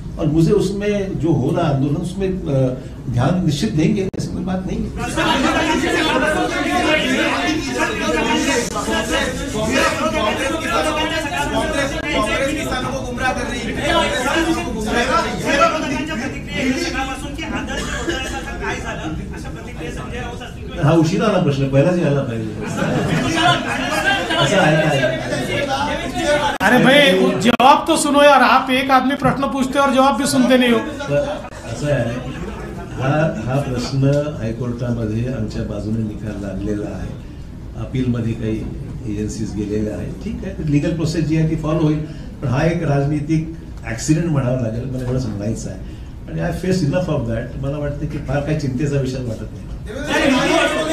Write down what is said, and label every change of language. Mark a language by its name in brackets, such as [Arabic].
[Hindi] और मुझे उसमें जो हो रहा आंदोलन उसमें ध्यान निश्चित देंगे, ऐसी कोई बात नहीं है. कांग्रेस किसानों को गुमराह कर रही है. [Marathi] हा उशिरा आला प्रश्न, पहिलाच यायला पाहिजे. असं आहे काय? [Hindi] अरे भाई जवाब तो सुनो यार, आप एक आदमी प्रश्न पूछते हो और जवाब भी सुनते नहीं हो. [Marathi] असं आहे, हा प्रश्न हायकोर्टामध्ये आमच्या बाजूने निकाल लागलेला आहे. अपीलमध्ये काही एजन्सीज गेलेल्या आहेत. ठीक आहे, लिगल प्रोसेस जी आहे ती फॉलो होईल. पण हा एक राजनीतिक ऍक्सिडेंट म्हणावा लागेल, मला एवढं समजायचं आहे. आणि [English] I face enough of that. [Marathi] मला वाटतं की फार काही चिंतेचा विषय वाटत नाही.